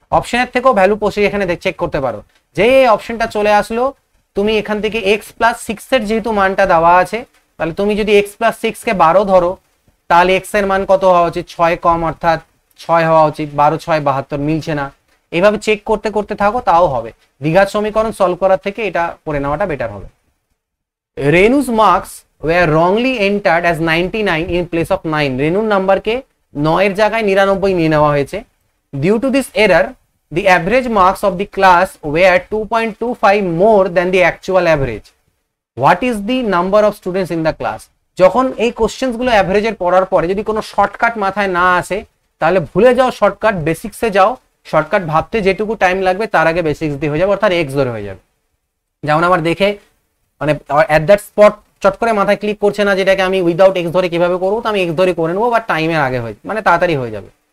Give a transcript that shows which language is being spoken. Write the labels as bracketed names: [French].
[Bangla] অপশনের থেকেও ভ্যালু বসিয়ে এখানে চেক করতে পারো। যে অপশনটা চলে আসলো, তুমি এখান থেকে x+6 এর যেহেতু মানটা দেওয়া আছে, তাহলে তুমি যদি x+6 কে 12 ধরো, তাহলে x এর মান কত হওয়া উচিত, 6 কম, অর্থাৎ 6 হওয়া উচিত। 12 6 72 মিলছে না, এইভাবে চেক করতে করতে থাকো, তাও হবে। দ্বিঘাত সমীকরণ সলভ করার থেকে এটা করে নেওয়াটা বেটার হবে। [English] Renu's marks were wrongly entered as 99 in place of 9. [Bangla] রেনুর নাম্বারকে 9 এর জায়গায় 99 নিয়ে নেওয়া হয়েছে। [English] Due to this error, the average marks of the class were 2.25 more than the actual average. What is the number of students in the class? [Bangla] যখন এই questions গুলো অ্যাভারেজের পড়ার পরে যদি কোনো শর্টকাট মাথায় না আসে, তাহলে ভুলে যাও শর্টকাট, বেসিক্সে যাও। শর্টকাট ভাবতে যেটুকু টাইম লাগবে তার আগে বেসিক্স দিয়ে হয়ে যাবে, অর্থাৎ এক্স ধরে হয়ে যাবে। যেমন আমার দেখে মানে অ্যাট দ্যাট স্পট চট করে মাথায় ক্লিক করছে না যেটাকে আমি উইদাউট এক্স ধরে কিভাবে করবো, তো আমি এক্স ধরে করে নেবো, বা টাইমের আগে হয়ে মানে তাড়াতাড়ি হয়ে যাবে।